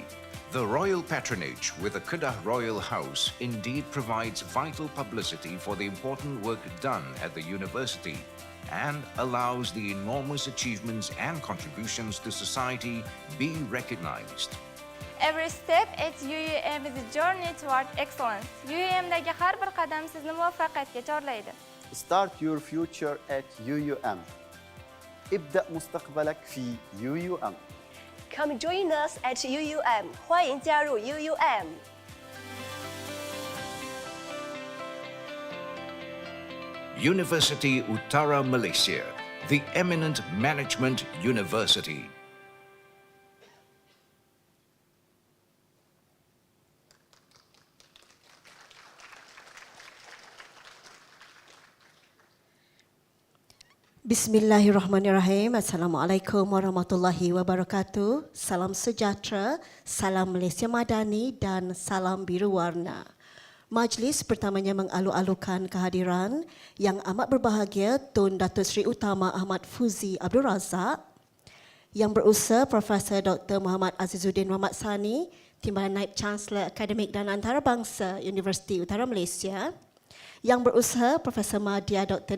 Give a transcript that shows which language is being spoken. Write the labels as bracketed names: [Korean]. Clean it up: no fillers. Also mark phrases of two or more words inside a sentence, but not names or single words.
[English] The royal patronage with the Kedah Royal House indeed provides vital publicity for the important work done at the university and allows the enormous achievements and contributions to society be recognized. Every step at UUM is a journey toward excellence. [Uzbek] UUMdagi har bir qadam sizni muvaffaqiyatga chorlaydi. [English] Start your future at UUM. [Arabic] ابدأ مستقبلك في UUM. [English] Come join us at UUM. [Chinese] 欢迎加入 [English] UUM. Universiti Utara Malaysia, the eminent management university. [Arabic] بسم الله الرحمن الرحيم. السلام عليكم ورحمة الله وبركاته. [Malay] Salam sejahtera, salam Malaysia Madani dan salam biru warna. Majlis pertamanya mengalu-alukan kehadiran Yang Amat Berbahagia Tun Dato' Seri Utama AHMAD FUZI ABDUL RAZAK, Yang Berusaha Profesor Dr. Muhammad Azizuddin Muhammad Sani, Timbalan Naib Chancellor Akademik dan Antarabangsa Universiti Utara Malaysia, Yang Berusaha Profesor Madya Dr.